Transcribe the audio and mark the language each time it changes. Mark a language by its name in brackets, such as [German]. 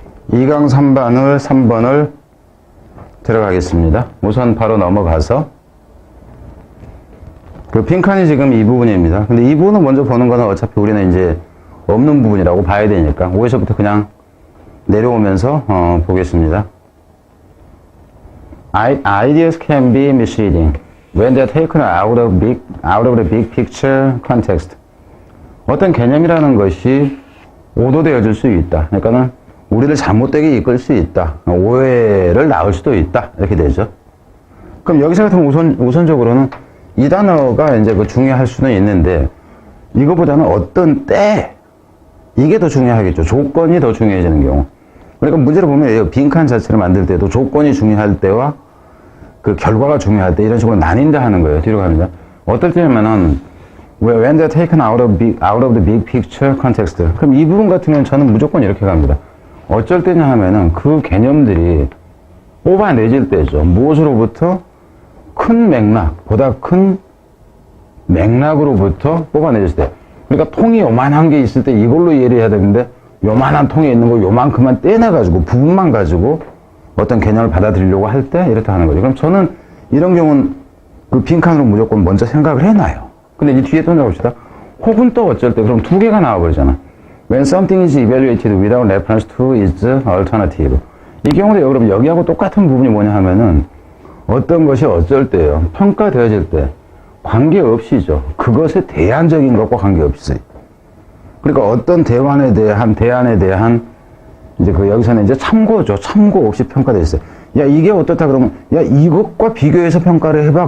[Korean] 2강 3번을 들어가겠습니다. 우선 바로 넘어가서 그 빈칸이 지금 이 부분입니다. 근데 이 부분을 먼저 보는 거는 어차피 우리는 이제 없는 부분이라고 봐야 되니까 5에서부터 그냥 내려오면서 보겠습니다. [English] Ideas can be misleading when they're taken out of the big picture context. [Korean] 어떤 개념이라는 것이 오도되어질 수 있다. 그러니까는 우리를 잘못되게 이끌 수 있다. 오해를 낳을 수도 있다. 이렇게 되죠. 그럼 여기서 같으면 우선적으로는 이 단어가 이제 그 중요할 수는 있는데 이거보다는 어떤 때 이게 더 중요하겠죠. 조건이 더 중요해지는 경우. 그러니까 문제를 보면 빈칸 자체를 만들 때도 조건이 중요할 때와 그 결과가 중요할 때 이런 식으로 나뉜다 하는 거예요. 뒤로 갑니다. 어떨 때냐면은 [English] when they're taken out of the big picture context. [Korean] 그럼 이 부분 같은 경우는 저는 무조건 이렇게 갑니다. 어쩔 때냐 하면은 그 개념들이 뽑아내질 때죠. 무엇으로부터? 큰 맥락, 보다 큰 맥락으로부터 뽑아내질 때. 그러니까 통이 요만한 게 있을 때 이걸로 이해를 해야 되는데 요만한 통에 있는 거 요만큼만 떼내가지고 부분만 가지고 어떤 개념을 받아들이려고 할 때 이렇다 하는 거죠. 그럼 저는 이런 경우는 그 빈칸으로 무조건 먼저 생각을 해놔요. 근데 이 뒤에 또 나옵시다. 혹은 또 어쩔 때 그럼 두 개가 나와버리잖아. [English] When something is evaluated without reference to its alternative. [Korean] 이 경우도 그럼 여기하고 똑같은 부분이 뭐냐 하면은 어떤 것이 어쩔 때요. 평가되어질 때 관계없이죠. 그것에 대안적인 것과 관계없이. 그러니까 어떤 대안에 대한 이제 그 여기서는 이제 참고죠. 참고 없이 평가됐어요. 야, 이게 어떻다 그러면 야, 이것과 비교해서 평가를 해봐.